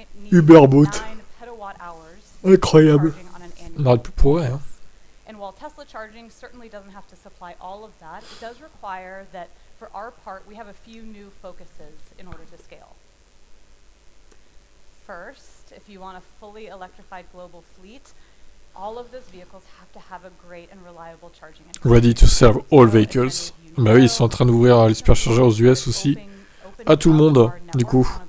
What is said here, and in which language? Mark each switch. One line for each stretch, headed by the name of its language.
French: Uberboat. Incroyable. On n'arrête plus pour vrai, hein.
English: And while Tesla charging certainly doesn't have to supply all of that, it does require that for our part, we have a few new focuses in order to scale. First, if you want a fully electrified global fleet, all of those vehicles have to have a great and reliable charging infrastructure. Ready to serve all vehicles.
French: Bah oui, ils sont en train d'ouvrir les superchargeurs aux US aussi. À tout le monde, du coup.